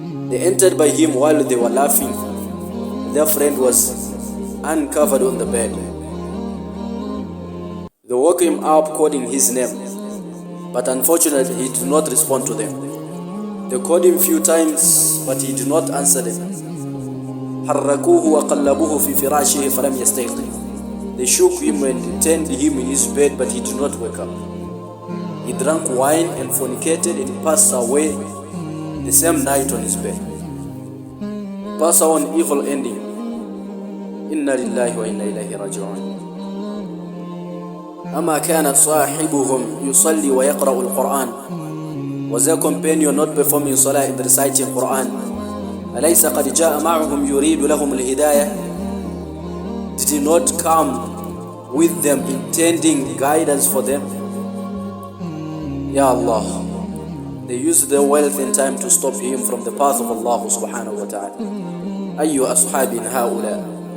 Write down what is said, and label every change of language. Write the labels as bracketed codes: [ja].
[en] They entered by him while they were laughing. Their friend was uncovered on the bed. They woke him up calling his name, but unfortunately he did not respond to them. They called him few times, but he did not answer them. [ar] حركوه وقلبوه في فراشه فلم يستيقظ. [en] They shook him and turned him in his bed, but he did not wake up. He drank wine and fornicated and passed away the same night on his bed. Pass on evil ending. Inna lillahi wa inna ilayhi raji'un. [ar] أما كانت صاحبهم يصلي ويقرأ القرآن. [en] Was their companion not performing salah and reciting Quran? [ar] أليس قد جاء معهم يريد لهم الهداية? [en] Did he not come with them intending guidance for them? Ya Allah, they used their wealth and time to stop him from the path of Allah subhanahu wa ta'ala. [ar] أي أصحاب هؤلاء?